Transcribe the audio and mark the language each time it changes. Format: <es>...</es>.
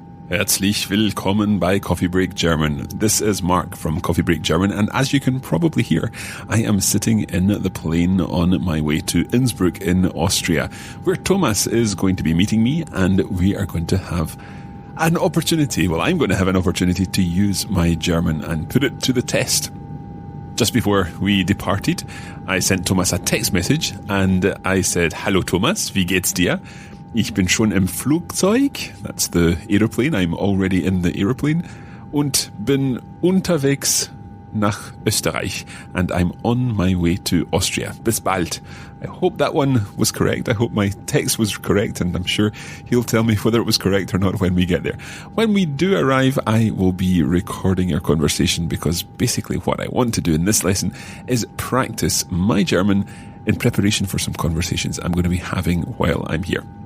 <de>Herzlich willkommen bei Coffee Break German.</de> <en>This is Mark from Coffee Break German, and as you can probably hear, I am sitting in the plane on my way to Innsbruck in Austria, where Thomas is going to be meeting me, and we are going to have an opportunity. Well, I'm going to have an opportunity to use my German and put it to the test. Just before we departed, I sent Thomas a text message, and I said,</en> <de>"Hallo Thomas, wie geht's dir? Ich bin schon im Flugzeug."</de> <en>That's the aeroplane. I'm already in the aeroplane.</en> <de>Und bin unterwegs nach Österreich.</de> <en>And I'm on my way to Austria.</en> <de>Bis bald.</de> <en>I hope that one was correct. I hope my text was correct. And I'm sure he'll tell me whether it was correct or not when we get there. When we do arrive, I will be recording our conversation because basically what I want to do in this lesson is practice my German in preparation for some conversations I'm going to be having while I'm here.</en>